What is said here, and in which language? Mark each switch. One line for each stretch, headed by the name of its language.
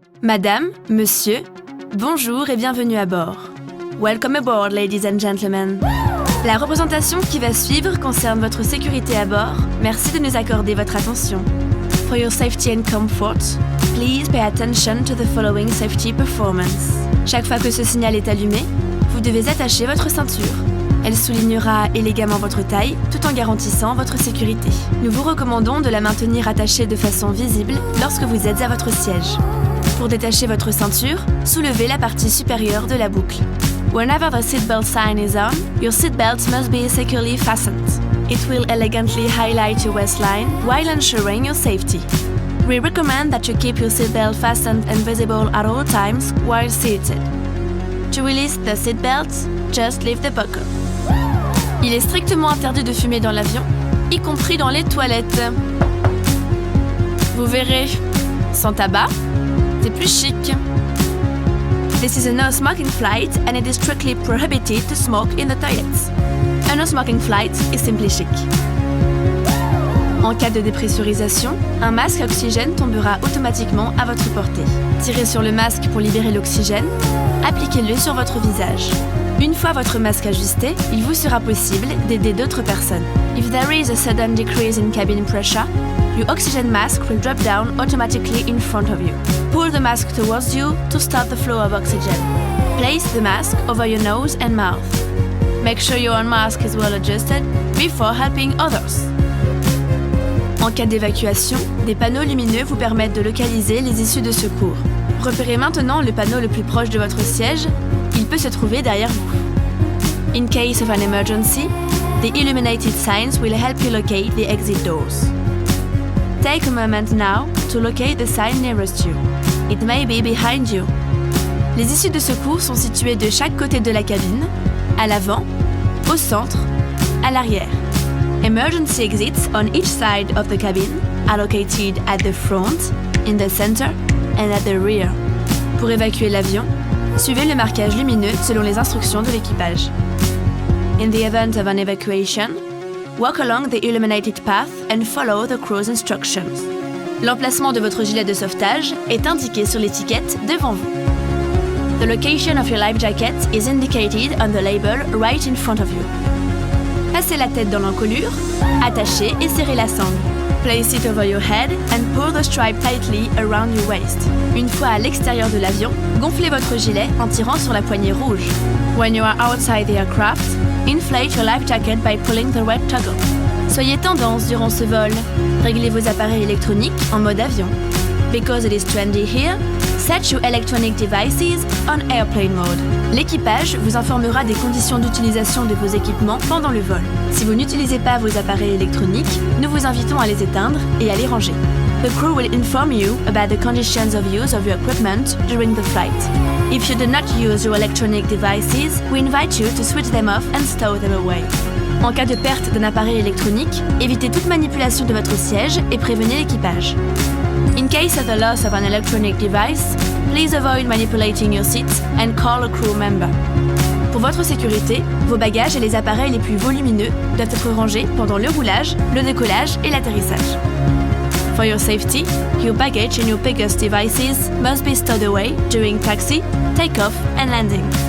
French: Madame, monsieur, bonjour et bienvenue à bord.
English: Welcome aboard, ladies and gentlemen.
French: La représentation qui va suivre concerne votre sécurité à bord. Merci de nous accorder votre attention.
English: For your safety and comfort, please pay attention to the following safety performance.
French: Chaque fois que ce signal est allumé, vous devez attacher votre ceinture. Elle soulignera élégamment votre taille tout en garantissant votre sécurité. Nous vous recommandons de la maintenir attachée de façon visible lorsque vous êtes à votre siège. Pour détacher votre ceinture, soulevez la partie supérieure de la boucle.
English: Whenever the seatbelt sign is on, your seatbelt must be securely fastened. It will elegantly highlight your waistline while ensuring your safety. We recommend that you keep your seatbelt fastened and visible at all times while seated. To release the seatbelt, just leave the buckle.
French: Il est strictement interdit de fumer dans l'avion, y compris dans les toilettes. Vous verrez, sans tabac, c'est plus chic.
English: This is a no-smoking flight and it is strictly prohibited to smoke in the toilets. A no-smoking flight is simply chic.
French: En cas de dépressurisation, un masque à oxygène tombera automatiquement à votre portée. Tirez sur le masque pour libérer l'oxygène, appliquez-le sur votre visage. Une fois votre masque ajusté, il vous sera possible d'aider d'autres personnes.
English: If there is a sudden decrease in cabin pressure, your oxygen mask will drop down automatically in front of you. Pull the mask towards you to stop the flow of oxygen. Place the mask over your nose and mouth. Make sure your own mask is well adjusted before helping others.
French: En cas d'évacuation, des panneaux lumineux vous permettent de localiser les issues de secours. Repérez maintenant le panneau le plus proche de votre siège. Il peut se trouver derrière vous.
English: In case of an emergency, the illuminated signs will help you locate the exit doors. Take a moment now to locate the sign nearest you. It may be behind you.
French: Les issues de secours sont situées de chaque côté de la cabine, à l'avant, au centre, à l'arrière.
English: Emergency exits on each side of the cabin are located at the front, in the center, and at the rear.
French: Pour évacuer l'avion, suivez le marquage lumineux selon les instructions de l'équipage.
English: In the event of an evacuation, walk along the illuminated path and follow the crew's instructions.
French: L'emplacement de votre gilet de sauvetage est indiqué sur l'étiquette devant vous.
English: The location of your life jacket is indicated on the label right in front of you.
French: Passez la tête dans l'encolure, attachez et serrez la sangle.
English: Place it over your head and pull the stripe tightly around your waist.
French: Une fois à l'extérieur de l'avion, gonflez votre gilet en tirant sur la poignée rouge.
English: When you are outside the aircraft, inflate your life jacket by pulling the red toggle.
French: Soyez tendance durant ce vol. Réglez vos appareils électroniques en mode avion.
English: Because it is trendy here, set your electronic devices on airplane mode.
French: L'équipage vous informera des conditions d'utilisation de vos équipements pendant le vol. Si vous n'utilisez pas vos appareils électroniques, nous vous invitons à les éteindre et à les ranger.
English: The crew will inform you about the conditions of use of your equipment during the flight. If you do not use your electronic devices, we invite you to switch them off and stow them away.
French: En cas de perte d'un appareil électronique, évitez toute manipulation de votre siège et prévenez l'équipage.
English: In case of the loss of an electronic device, please avoid manipulating your seat and call a crew member.
French: Pour votre sécurité, vos bagages et les appareils les plus volumineux doivent être rangés pendant le roulage, le décollage et l'atterrissage.
English: For your safety, your baggage and your biggest devices must be stowed away during taxi, takeoff and landing.